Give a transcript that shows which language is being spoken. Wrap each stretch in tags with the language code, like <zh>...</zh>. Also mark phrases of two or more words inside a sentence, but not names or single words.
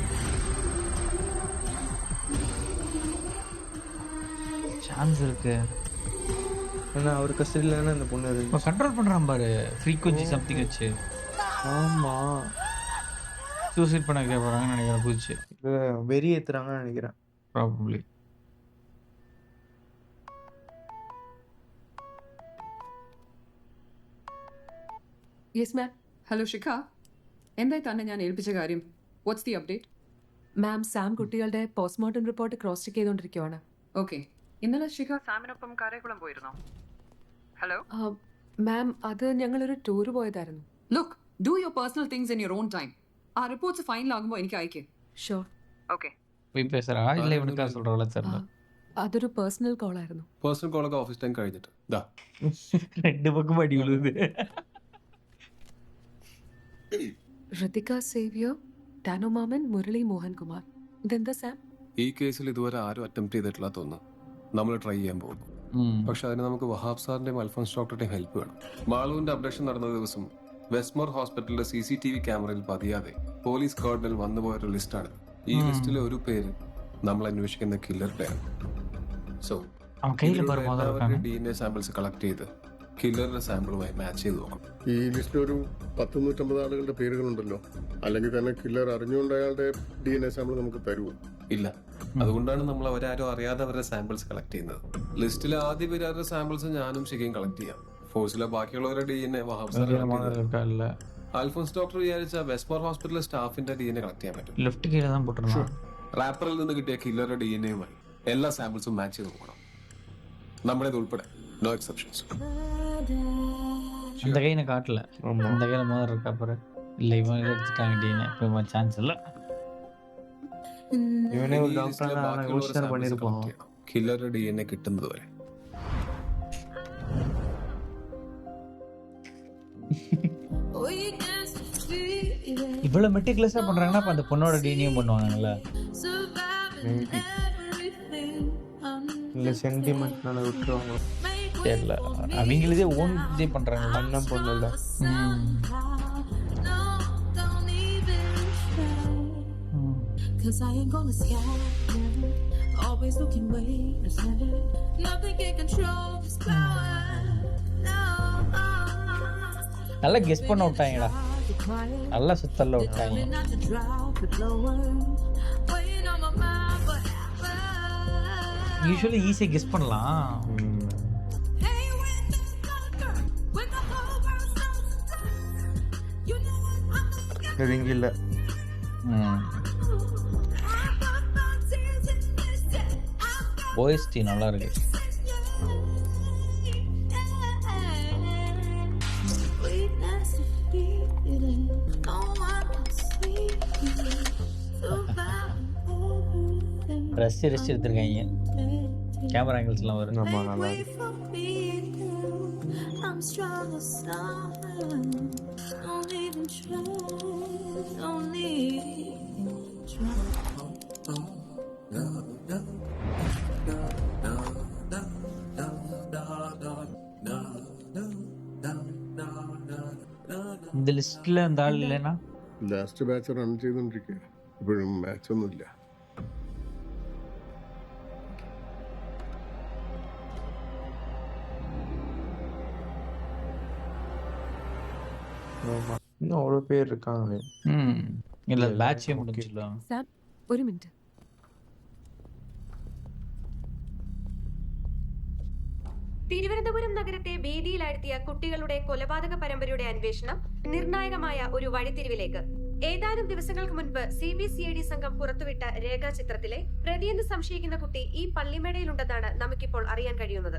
<ta>சான்ஸ் இருக்கு. ஏன்னா அவர் கஸ்டடியில் தானே இந்த பொண்ணு இப்போ இருக்கு. கண்ட்ரோல் பண்றான் பாரு,</ta> <en>frequency something</en> <ta>வச்சு. ஆமா, சூசைட் பண்ண வைக்க போறாங்கன்னு நினைக்கிறேன் புதுச்சு. வெறி ஏத்துறாங்கன்னு நினைக்கிறேன். ப்ராபப்ளி.</ta> <en>Yes ma'am.</en> <ml>ഹലോ ഷിഖ, എന്തായി തന്നെ ഞാൻ ഏൽപ്പിച്ച കാര്യം?</ml> <en>What's the update?</en> <ml>മാം, സാം കുട്ടികളുടെ</ml> <en>postmortem report cross check</en> <ml>ചെയ്തുകൊണ്ടിരിക്കുവാണ്. ഓക്കെ. ഇന്നലെ ഷിഖ സാമിനൊപ്പം കാരക്കുളം പോയിരുന്നോ? ഹലോ മാം, അത് ഞങ്ങളൊരു ടൂർ പോയതായിരുന്നു.</ml> <en>Look, do your personal things in your own time.</en> <ml>ആ റിപ്പോർട്ട്സ് ഫൈനലാകുമ്പോൾ എനിക്ക് അയക്ക്. ഷുവർ. ഓക്കെ.</ml> <ta>போய் பேசுறா இல்ல இவனுக்கா சொல்றவள தெரியல.</ta> <ml>അതൊരു</ml> <en>personal call</en> <ml>ആയിരുന്നു. പേഴ്സണൽ കോളൊക്കെ</ml> <en>office time</en> <ml>കഴിഞ്ഞിട്ട് ദാ</ml> <ta>ரெண்டு பக்கம் அடி விழுது.</ta> <ml>ഋതിക സേവ്യർ, ടാനോ മാമൻ, മുരളി മോഹൻ കുമാർ. ഇതെന്താ സാം? ഈ കേസിൽ ഇതുവരെ ആരും അറ്റംപ്റ്റ് ചെയ്തിട്ടില്ല തോന്നുന്നു. നമ്മൾ ട്രൈ ചെയ്യാൻ പോകുന്നു. പക്ഷെ അതിന് നമുക്ക് വഹാബ് സാറിന്റെയും അൽഫോൻസ് ഡോക്ടറുടെയും ഹെൽപ്പ് വേണം. മാളുവിന്റെ അബ്ഡക്ഷൻ നടന്ന ദിവസം വെസ്റ്റ്മോർ ഹോസ്പിറ്റലിലെ CCTV ക്യാമറയിൽ പതിയാതെ പോലീസ് കോർഡിനിൽ വന്നുപോയൊരു ലിസ്റ്റാണ്. ഈ ലിസ്റ്റിലെ ഒരു പേര് നമ്മൾ അന്വേഷിക്കുന്ന കില്ലറുടെ. സോ</ml> <ta>அவன் கையில பாரு மோதிரம் இருக்காங்க.</ta> <en>DNA samples collect</en> <ml>ചെയ്ത് കില്ലറുടെ സാമ്പിളുമായി മാച്ച് ചെയ്ത് നോക്കണം. ഈ ലിസ്റ്റിൽ ഒരു 100-150 ആളുകളുടെ പേരുകളുണ്ടല്ലോ. അല്ലെങ്കിൽ തന്നെ കില്ലർ അറിഞ്ഞുകൊണ്ട് അയാളുടെ DNA സാമ്പിൾ നമുക്ക് തരുമോ? ഇല്ല. അതുകൊണ്ടാണ് നമ്മൾ അവരാരും അറിയാതെ അവരുടെ</ml> <en>samples collect</en> <ml>ചെയ്യുന്നത്. ലിസ്റ്റിലെ ആദ്യ പേരുടെ</ml> <en>സാമ്പിൾസ് ഞാനും</en> <ml>ശരിക്കും കളക്ട് ചെയ്യാം. ഫോഴ്സിലെ ബാക്കിയുള്ളവരുടെ DNA വഹാബ് സാർ</ml> <ta>மோதிரம் இருக்கா இல்ல?</ta> <ml>അൽഫോൻസ് ഡോക്ടർ വിചാരിച്ച വെസ്റ്റ്മോർ ഹോസ്പിറ്റലിലെ സ്റ്റാഫിന്റെ DNA കളക്ട് ചെയ്യാൻ പറ്റും.</ml> <ta>லெஃப்ட் கீழ தான் போட்டுறான்.</ta> <ml>റാപ്പറിൽ നിന്ന് കിട്ടിയ കില്ലറുടെ DNAയുമായി എല്ലാ സാമ്പിൾസും മാച്ച് ചെയ്ത് നോക്കണം. നമ്മുടേത് ഉൾപ്പെടെ,</ml> <en>no exceptions.</en> <ta>அந்த கையில காட்டல. அந்த கையில மோதிரம் இருக்கா பாரு. இல்ல இவன் எடுத்துட்டாங்க DNA. இப்போ சான்ஸ் இல்ல. ഇവനെ ഒരു ഡോക്ടറാണ് യോജിച്ചാണ് പണിയിരുപ്പാൻ. കില്ലറുടെ DNA കിട്ടുന്നത് വരെ. இவ்வளவு மெட்டிகுலஸா பண்றாங்கன்னா அப்ப அந்த பொண்ணோட டிஎன்ஏ பண்ணுவாங்கல்ல. இல்ல சென்டிமெண்ட்னால விட்டுருவாங்க. தெரியல, அவங்களதே ஓன் இதே பண்றாங்க. அண்ணன் பொண்ணு இல்ல.</ta> <en>Cause I ain't gonna scare you. Always looking way ahead. Nothing can control this power. No.</en> <ta>நல்லா கெஸ் பண்ண விட்டாங்கடா. நல்லா சுத்தல்ல விட்டாங்க.</ta> <en>Not to drop the blower. Weighing on my mind forever.</en> <ta>யூசுவலி ஈஸியா கெஸ் பண்ணலாம்.</ta> <en>Hey, when there's not a girl, when the whole world slows down. You know what I'm looking</en> <ta>ரிங் இல்ல. ஓஎஸ்டி நல்லா இருக்கு. ரசி எடுத்திருக்காங்க.</ta> <en>camera angles</en> <ta>எல்லாம் வரும். ஆமா, நல்லா இருக்கு.</ta> <en>I'm strong as sun. Don't even try. Don't even try.</en> <ta>இந்த லிஸ்ட்ல அந்த ஆள் இல்லைன்னா</ta> <en>last batch run</en> <ml>ചെയ്തോണ്ടിരിക്കുക. ഇപ്പോഴും മാച്ച് ഒന്നുമില്ല.</ml> <ta>ஆமா, இன்னும் அவ்வளோ பேர் இருக்காங்க. இல்ல பேட்சே முடிஞ்சிடல.</ta> <ml>സാം, ഒരു മിനിറ്റ്. തിരുവനന്തപുരം നഗരത്തെ ഭീതിയിലാഴ്ത്തിയ കുട്ടികളുടെ കൊലപാതക പരമ്പരയുടെ അന്വേഷണം നിർണായകമായ ഒരു വഴിത്തിരിവിലേക്ക്. ഏതാനും ദിവസങ്ങൾക്ക് മുൻപ് CBCID സംഘം പുറത്തുവിട്ട രേഖാചിത്രത്തിലെ പ്രതിയെന്ന് സംശയിക്കുന്ന കുട്ടി ഈ പള്ളിമേടയിലുണ്ടെന്നാണ് നമുക്കിപ്പോൾ അറിയാൻ കഴിയുന്നത്.</ml>